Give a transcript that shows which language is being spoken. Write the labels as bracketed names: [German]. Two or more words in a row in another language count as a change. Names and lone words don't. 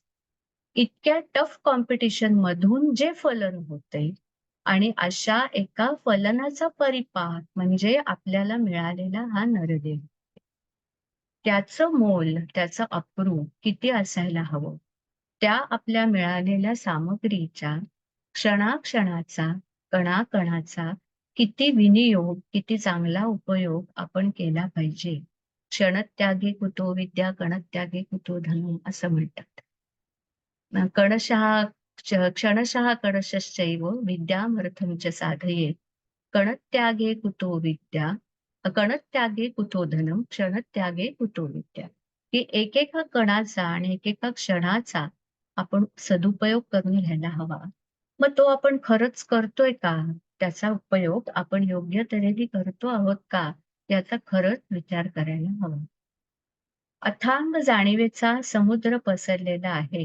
[Marathi] इतक्या [English] tough competition [Marathi] मधून जे फलन होते आणि अशा एका फलनाचा परिपाक म्हणजे आपल्याला मिळालेला हा नरदेह. त्याचं मोल, त्याचं अप्रूप किती असायला हवं. त्या आपल्या मिळालेल्या सामग्रीच्या क्षणाक्षणाचा, कणाकणाचा किती विनियोग, किती चांगला उपयोग आपण केला पाहिजे. [Sanskrit] क्षणत्यागे कुतो विद्या, कणत्यागे कुतो धनम् [Marathi] असं म्हणतात. [Sanskrit] कणशः क्षणशः कणशश्चैव विद्यामर्थं च साधयेत्. कणत्यागे कुतो विद्या, कणत्यागे कुतो धनम्, क्षणत्यागे कुतो विद्या. [Marathi] की एकेका कणाचा आणि एकेका क्षणाचा आपण सदुपयोग करून घ्यायला हवा. मग तो आपण खरंच करतोय का? त्याचा उपयोग आपण योग्य तऱ्हेने करतो आहोत का? याचा खरंच विचार करायला हवा. अथांग जाणीवेचा समुद्र पसरलेला आहे.